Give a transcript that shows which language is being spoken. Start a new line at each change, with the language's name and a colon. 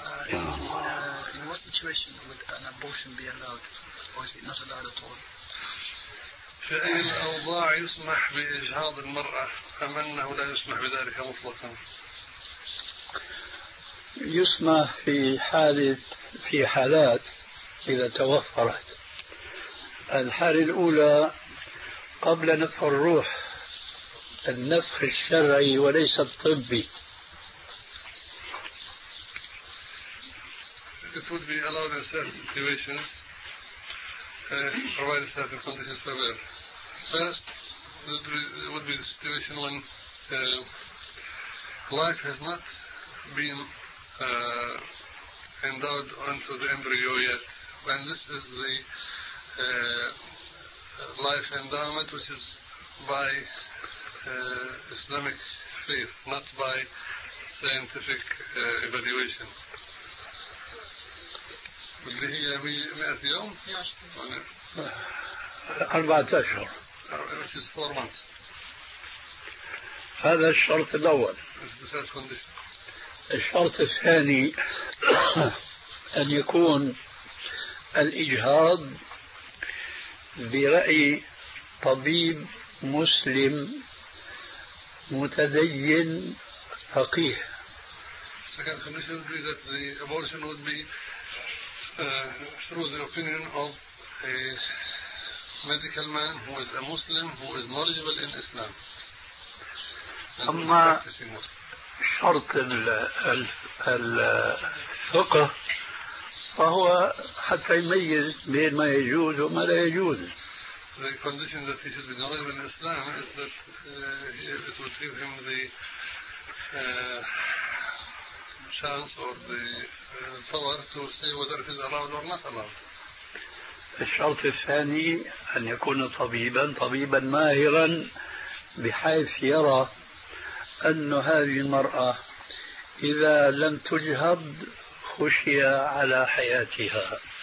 English: In what situation would an abortion be allowed, or is it not allowed at all?
Arabic: في أي الأوضاع يسمح بإجهاض المرأة أم أنه لا يسمح بذلك مطلقا؟ يسمح في حالة في حالات إذا توفرت. الحالة الأولى قبل نفخ الروح، النفخ الشرعي وليس الطبي.
English: It would be allowed in certain situations, provided certain conditions are met. First, that would be the situation when life has not been endowed onto the embryo yet. When this is the life endowment, which is by Islamic faith, not by scientific evaluation. Would be here 100 days? Yes. 14 months.
Arabic: هذا الشرط الأول. الشرط الثاني أن يكون الإجهاض برأي طبيب مسلم متدين فقيه.
English: Second condition would be that the abortion would be through the opinion of a medical man who is a Muslim who is knowledgeable in Islam.
Arabic: أما شرط الفقه فهو حتى يميز بين ما يجوز وما لا يجوز.
English: The condition that he should be knowledgeable in Islam is that it would give him the chance or the power to say whether it is allowed or not allowed.
Arabic: الشرط الثاني أن يكون طبيبا ماهرا بحيث يرى أن هذه المرأة إذا لم تجهض خشية على حياتها.